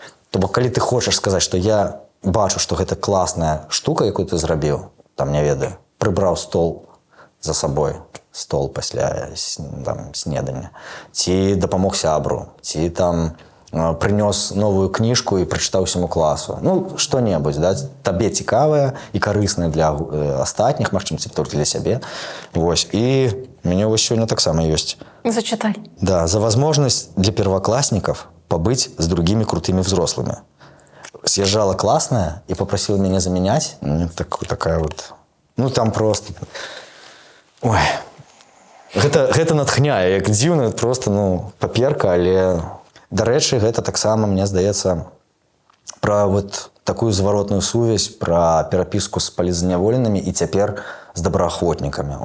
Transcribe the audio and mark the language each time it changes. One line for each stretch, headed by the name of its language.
Belarusian: То бок, калі ты хочаш сказаць, што я бачу, што гэта класная штука, якую ты зрабіў, там, не ведаю, прыбраў стол за сабой, стол пасля снедання, ці дапамог сябру, ці там прынёс новую кніжку і прачытаў усяму класу. Што-небудзь, табе цікавае і карыснае для астатніх, магчыма, ці толькі для сябе. І мяне сёння таксама ёсць.
Russian: Зачитай. Да, за возможность для первоклассников побыть с другими крутыми взрослыми. Съезжала классная и попросила меня заменять. Такая вот... там просто... Ой.
Belarusian: Гэта натхняе, як дзіўна, просто, паперка, але... Дарэчы, гэта таксама, мне здаецца, пра
Russian: вот такую
Belarusian: зваротную сувязь, пра перапіску з палітзняволенымі і цяпер з добраахвотнікамі.